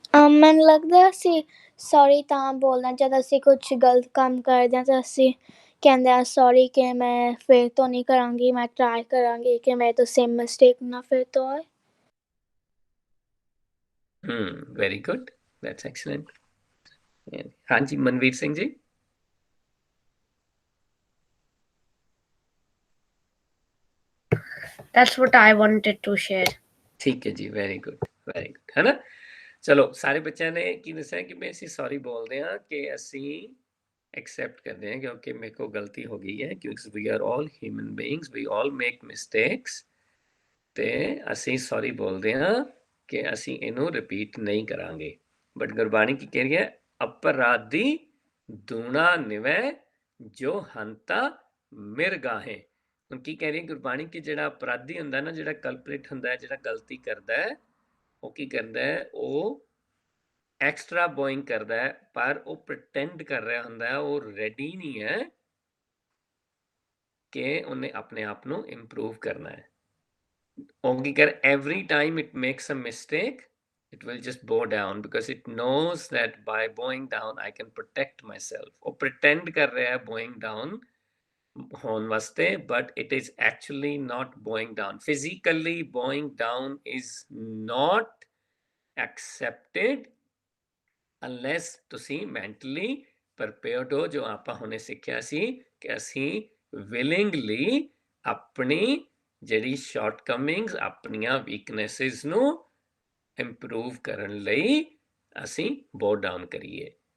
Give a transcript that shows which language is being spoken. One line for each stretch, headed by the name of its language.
Punjabi: ਮੈਨੂੰ ਲੱਗਦਾ ਅਸੀਂ ਸੌਰੀ ਤਾਂ ਬੋਲਣਾ ਜਦ ਅਸੀਂ ਕੁਛ ਗਲਤ ਕੰਮ ਕਰਦੇ ਹਾਂ ਤਾਂ ਅਸੀਂ ਕਹਿੰਦੇ ਆ ਸੌਰੀ ਕਿ ਮੈਂ ਫਿਰ ਤੋਂ ਨਹੀਂ ਕਰਾਂਗੀ, ਮੈਂ ਟਰਾਈ ਕਰਾਂਗੀ ਕਿ ਮੇਰੇ ਤੋਂ ਸੇਮ ਮਿਸਟੇਕ ਨਾ ਫਿਰ ਤੋਂ ਹੋਏ।
English: very good, that's excellent.
Hindi: हाँ जी Manveer Singh ji.
English: That's what I wanted to share.
Hindi: ठीक है जी,
English: very good,
Hindi: है ना।
Punjabi: ਚਲੋ ਸਾਰੇ ਬੱਚਿਆਂ ਨੇ ਕੀ ਦੱਸਿਆ ਕਿ ਮੈਂ ਅਸੀਂ ਸੌਰੀ ਬੋਲਦੇ ਹਾਂ ਕਿ ਅਸੀਂ ਐਕਸੈਪਟ ਕਰਦੇ ਹਾਂ ਕਿਉਂਕਿ ਮੇਰੇ ਕੋਲ ਗਲਤੀ ਹੋ ਗਈ ਹੈ, ਕਿਉਂਕਿ
English: we are all human beings, we all make mistakes,
Punjabi: ਤੇ ਅਸੀਂ ਸੌਰੀ ਬੋਲਦੇ ਹਾਂ ਕਿ ਅਸੀਂ ਇਹਨੂੰ ਰਿਪੀਟ ਨਹੀਂ ਕਰਾਂਗੇ। ਬਟ ਗੁਰਬਾਣੀ ਕੀ ਕਹਿ ਰਹੀ ਹੈ, ਅਪਰਾਧੀ ਦੂਣਾ ਨਿਵੈ ਜੋ ਹੰਤਾ ਮਿਰਗਾਹੇ। ਹੁਣ ਕੀ ਕਹਿ ਰਹੀ ਹੈ ਗੁਰਬਾਣੀ ਕਿ ਜਿਹੜਾ ਅਪਰਾਧੀ ਹੁੰਦਾ ਨਾ, ਜਿਹੜਾ ਕਲਪਰੇਟ ਹੁੰਦਾ ਹੈ, ਜਿਹੜਾ ਗਲਤੀ ਕਰਦਾ ਹੈ, ਉਹ ਕੀ ਕਰਦਾ ਹੈ, ਉਹ ਐਕਸਟਰਾ ਬੋਇੰਗ ਕਰਦਾ ਹੈ, ਪਰ ਉਹ ਪ੍ਰਟੈਂਡ ਕਰ ਰਿਹਾ ਹੁੰਦਾ ਹੈ, ਉਹ ਰੈਡੀ ਨਹੀਂ ਹੈ ਕਿ ਉਹਨੇ ਆਪਣੇ ਆਪ ਨੂੰ ਇੰਪਰੂਵ ਕਰਨਾ ਹੈ। ਉਹ ਕੀ ਕਰ,
English: every time it makes a mistake, it will just bow down because it knows that by bowing down I can protect myself.
Punjabi: ਉਹ pretend ਕਰ ਰਿਹਾ ਹੈ bowing down ਹੋਣ ਵਾਸਤੇ,
English: but it is actually not bowing down. Physically bowing down is not accepted unless
Punjabi: ਤੁਸੀਂ mentally prepared ਹੋ, ਜੋ ਆਪਾਂ ਹੁਣੇ ਸਿੱਖਿਆ ਸੀ ਕਿ ਅਸੀਂ willingly ਆਪਣੀ ਜਿਹੜੀ ਸ਼ਾਰਟਕਮਿੰਗਸ, ਆਪਣੀਆਂ ਵੀਕਨੈਸਿਸ ਨੂੰ ਇੰਪਰੂਵ ਕਰਨ ਲਈ ਅਸੀਂ ਬੋ ਡਾਊਨ ਕਰੀਏ।